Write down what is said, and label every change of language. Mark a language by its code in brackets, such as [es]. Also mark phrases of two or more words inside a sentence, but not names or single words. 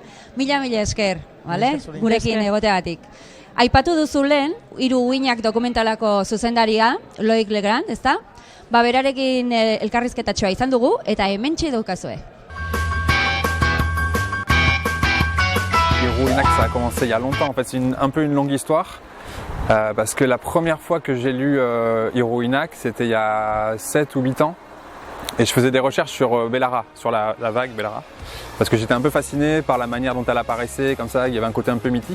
[eu] Mila esker, bale? Gurekin egoteagatik. Aipatu duzu lehen, Hiru Uhinak dokumentalako zuzendaria, Loic Legrand, ezta? Berarekin elkarrizketatxoa izan dugu, eta hementxe daukazue. Hiru Uhinak, [fr] ça a commencé il y a longtemps. En fait, c'est un peu une longue histoire. Parce que la première fois que j'ai lu Hiru Uhinak, c'était il y a 7 ou 8 ans. Et je faisais des recherches sur Bellara, sur la vague Bellara. Parce que j'étais un peu fasciné par la manière dont elle apparaissait, comme ça, il y avait un côté un peu mythique.